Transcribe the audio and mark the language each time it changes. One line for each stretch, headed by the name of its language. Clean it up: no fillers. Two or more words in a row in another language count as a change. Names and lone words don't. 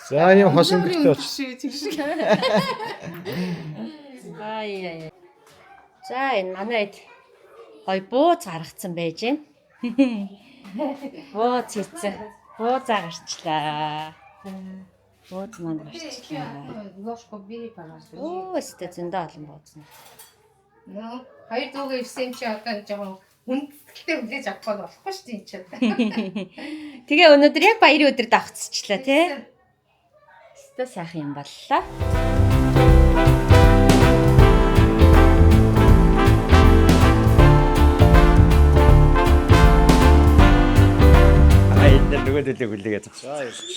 Mongolian: За ийм хос өндөгтэй болчих. Ай. За энэ манайд гоё бууз гаргацсан байж байна. Бууз хийцэн. Буузаа гарчлаа. Бууз маань гарчлаа.
Russian: Ложку бери, пожалуйста.
Mongolian: Оо, өстө зөндөө олон бууз. Ну, хоёр дуугаа ирсэн чи одоо жоохон хүндэтгэлтэй хүлээж авах болохгүй шүү дээ чи. Тэгээ өнөөдөр яг баярын өдөр давхцчихлаа тий. Өстө сайхан юм боллоо. Энд нөгөөдөлөө хүлээгээ зогсоо.